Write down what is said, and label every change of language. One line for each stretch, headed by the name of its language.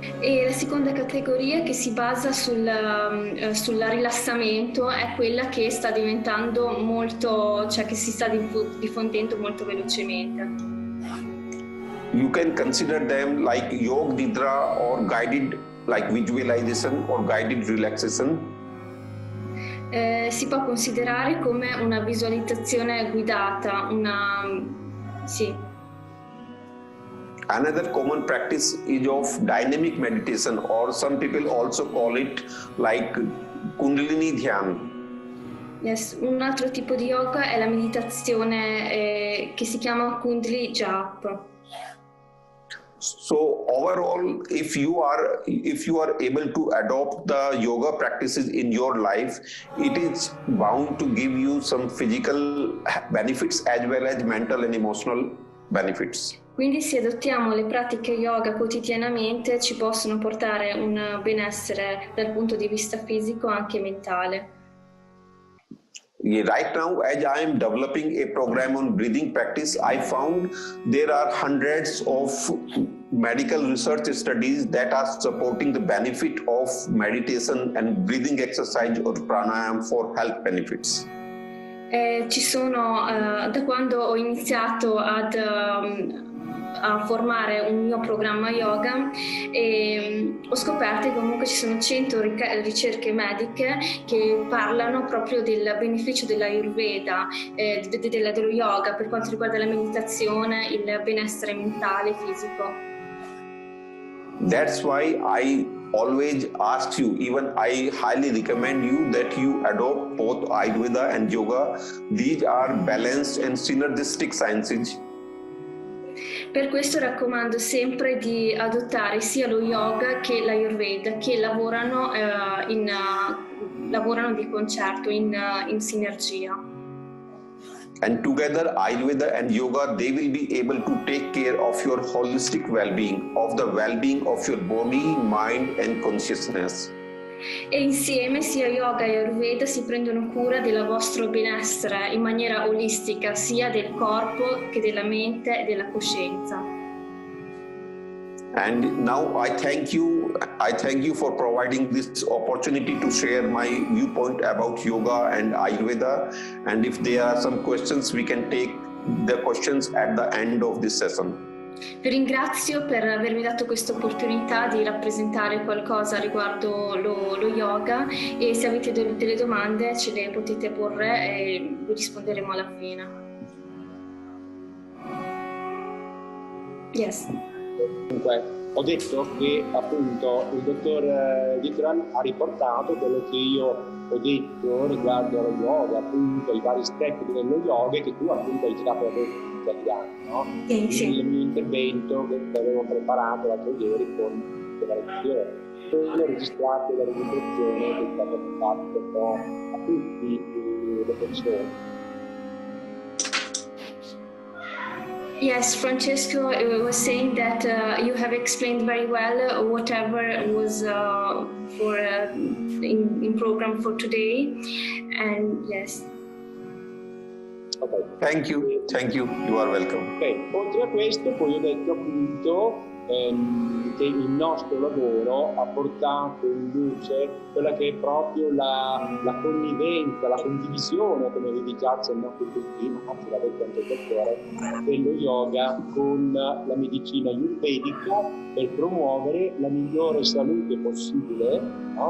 Italian: E la seconda categoria, che si basa sul rilassamento, è quella che sta diventando molto, cioè che si sta diffondendo molto velocemente.
English: You can consider them like yoga nidra or guided like visualization or guided relaxation.
Italian: Si può considerare come una visualizzazione guidata, sì.
English: Another common practice is of dynamic meditation, or some people also call it like Kundalini Dhyan. Yes.
Italian: Un altro tipo di yoga è la meditazione che si chiama Kundalini Jap.
English: So overall, if you are able to adopt the yoga practices in your life, it is bound to give you some physical benefits as well as mental and emotional benefits.
Italian: Quindi se adottiamo le pratiche yoga quotidianamente ci possono portare un benessere dal punto di vista fisico e anche mentale.
English: Right now, as I am developing a program on breathing practice, I found there are hundreds of medical research studies that are supporting the benefit of meditation and breathing exercise or pranayama for health benefits.
Italian: Ci sono, da quando ho iniziato a formare un mio programma yoga, ho scoperto che comunque ci sono 100 ricerche mediche che parlano proprio del beneficio dell'Ayurveda, dello yoga per quanto riguarda la meditazione, il benessere mentale e fisico.
English: That's why I always ask you, even I highly recommend you that you adopt both Ayurveda and Yoga. These are balanced and synergistic sciences.
Italian: Per questo raccomando sempre di adottare sia lo yoga che l'Ayurveda, che lavorano di concerto, in sinergia.
English: And together, Ayurveda and Yoga, they will be able to take care of your holistic well-being, of the well-being of your body, mind and consciousness.
Italian: E insieme sia yoga e Ayurveda si prendono cura del vostro benessere in maniera olistica, sia del corpo che della mente e della coscienza.
English: And now I thank you for providing this opportunity to share my viewpoint about yoga and Ayurveda. And if there are some questions, we can take the questions at the end of this session.
Italian: Vi ringrazio per avermi dato questa opportunità di rappresentare qualcosa riguardo lo yoga, e se avete delle domande ce le potete porre e vi risponderemo alla fine.
English: Yes.
Italian: Comunque, ho detto che appunto il dottor Vikram ha riportato quello che io ho detto riguardo allo yoga, appunto i vari step dello yoga che tu appunto hai citato in italiano, no? Sì. Il mio intervento che avevo preparato l'altro ieri con la lezione, ho registrato la registrazione che è stata fatta a tutti le persone.
English: Yes, Francesco was saying that you have explained very well whatever was in program for today, and yes. Okay. Thank you. You are welcome. Okay.
Italian: Oltre a questo, poi ho detto appunto che il nostro lavoro ha portato in luce quella che è proprio la connivenza, la condivisione, come avevi già accennato prima, anzi l'ha detto anche il dottore, dello yoga con la medicina ayurvedica per promuovere la migliore salute possibile, no?